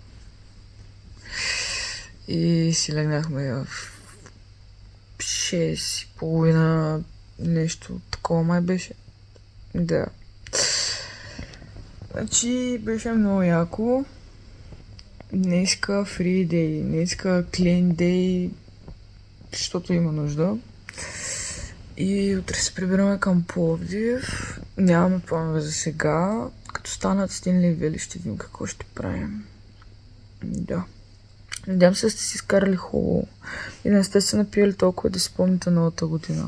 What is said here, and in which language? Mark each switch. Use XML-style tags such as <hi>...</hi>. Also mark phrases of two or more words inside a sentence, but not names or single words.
<bg>И си легнахме в 6:30, нещо такова май беше. Да. Значи беше много яко.</bg> <en>Днеска free day, днеска clean day,</en> <bg>защото има нужда. И утре се прибираме към Пловдив. Нямаме планове за сега. Като станат Стенли и Вели, ще видим какво ще правим. Да. Надявам се да сте си изкарали хубаво. И да не сте се напили толкова да си спомните новата година.</bg>